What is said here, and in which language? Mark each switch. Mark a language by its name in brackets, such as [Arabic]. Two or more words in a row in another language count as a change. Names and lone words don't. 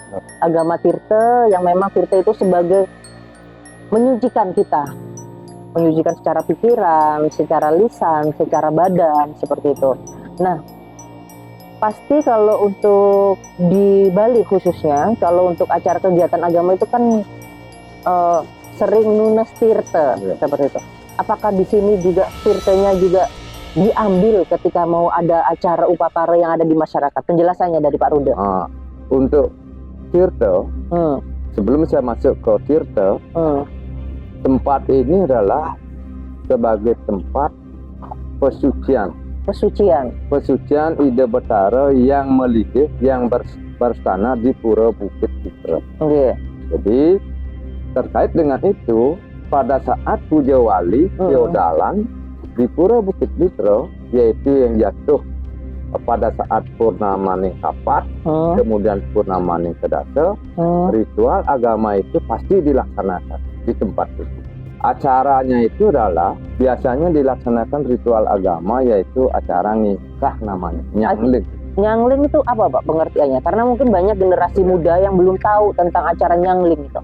[Indonesian] Agama tirta yang memang tirta itu sebagai menyucikan kita, menyucikan secara pikiran, secara lisan, secara badan, seperti itu. Nah, pasti kalau untuk di Bali khususnya, kalau untuk acara kegiatan agama itu kan sering nunas tirta, seperti itu. Apakah di sini juga tirtanya juga diambil ketika mau ada acara upacara yang ada di masyarakat? Penjelasannya dari Pak Rude. Untuk tirta, sebelum saya masuk ke tirta, tempat ini adalah sebagai tempat pesucian. Pesucian Ida Betara yang melidih, yang berstana di Pura Bukit Citra. Jadi terkait dengan itu, pada saat puja wali feodalan di Pura Bukit Citra, yaitu yang jatuh pada saat purnama ning kapat, kemudian purnama ning kedasa, ritual agama itu pasti dilaksanakan di tempat itu. Acaranya itu adalah biasanya dilaksanakan ritual agama, yaitu acara nikah namanya, nyangling. Nyangling itu apa Pak pengertiannya? Karena mungkin banyak generasi muda yang belum tahu tentang acara nyangling itu.